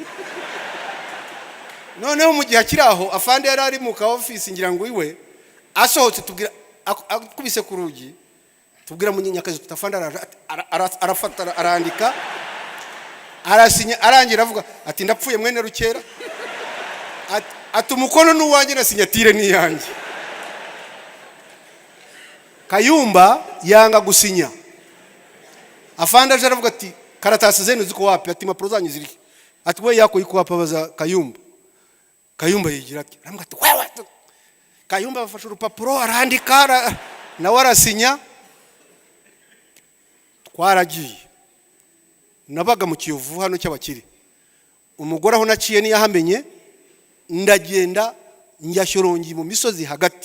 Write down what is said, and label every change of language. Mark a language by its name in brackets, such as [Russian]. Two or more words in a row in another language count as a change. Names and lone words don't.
[Kinyarwanda] Noneho mu gihe akiraho Afande yari ari mu ka office ngira ngo iwe asohotse, tubwira akubise ku rugi, tubwira Munyakazi tutafanda arafata arandika arasinya, arangira avuga ati ndapfuye mwene Rukera, ati umukono n'uwanjye na sinyatire ni yanjye. Kayumba yanga gusinya. Afande aje aravuga ati [Swahili] karatasi zenu ziko wapi? [Kinyarwanda] Ati impapuro zanyu ziri. Ati [Swahili] we yako iko hapa [Kinyarwanda] baza Kayumba. Kayumba yigira ati aravuga ati wewe. Kayumba bafashe urupapuro arandika nawe arasinya. Twaragiye nabaga mu Kiyovu hano cy'abakiri. Umugore aho naciye ni yahamenye, ndagenda njya Shyorongi mu misozi hagati.